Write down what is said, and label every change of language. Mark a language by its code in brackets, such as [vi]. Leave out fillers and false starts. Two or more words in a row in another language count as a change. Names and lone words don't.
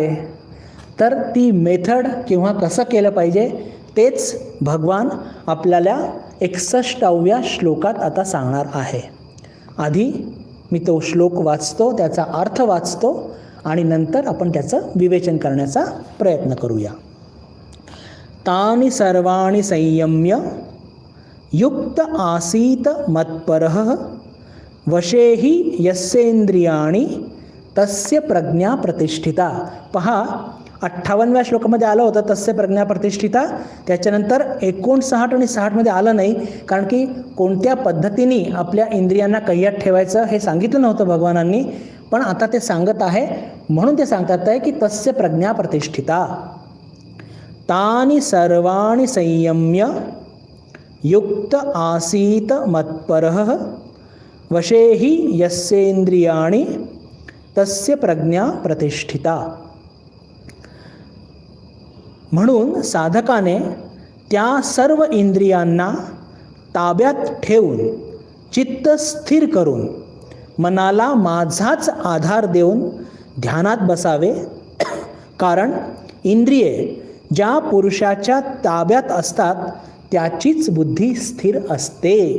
[mr] तर ती मेथड किंवा कसं केलं पाहिजे तेच भगवान आपल्याला 61व्या श्लोकात आता सांगणार आहे. आधी मी तो श्लोक वाचतो, त्याचा अर्थ वाचतो आणि नंतर आपण त्याचं विवेचन करण्याचा प्रयत्न करूया. [sa] तानि सर्वाणि संयम्य युक्त आसीत मत्परः वशे हि यस्येंद्रियाणि तस्य प्रज्ञा प्रतिष्ठिता. [mr] पहा, 58व्या श्लोकामध्ये आलं होतं [sa] तस्य प्रज्ञा प्रतिष्ठिता. [mr] त्याच्यानंतर 59 आणि 60मध्ये आलं नाही, कारण की कोणत्या पद्धतीने आपल्या इंद्रियांना कह्यात ठेवायचं हे सांगितलं नव्हतं भगवानांनी. पण आता ते सांगत आहे, म्हणून ते सांगतात आहे की [sa] तस्य प्रज्ञा प्रतिष्ठिता. तानि सर्वाणि संयम्य युक्त आसीत मत्परः वशेहि यस्येंद्रियाणि तस्य प्रज्ञा प्रतिष्ठिता. [mr] म्हणून साधकाने त्या सर्व इंद्रियांना ताब्यात ठेवून चित्त स्थिर करून मनाला माझाच आधार देऊन ध्यानात बसावे. कारण इंद्रिये ज्या पुरुषाच्या ताब्यात असतात त्याचीच बुद्धी स्थिर असते.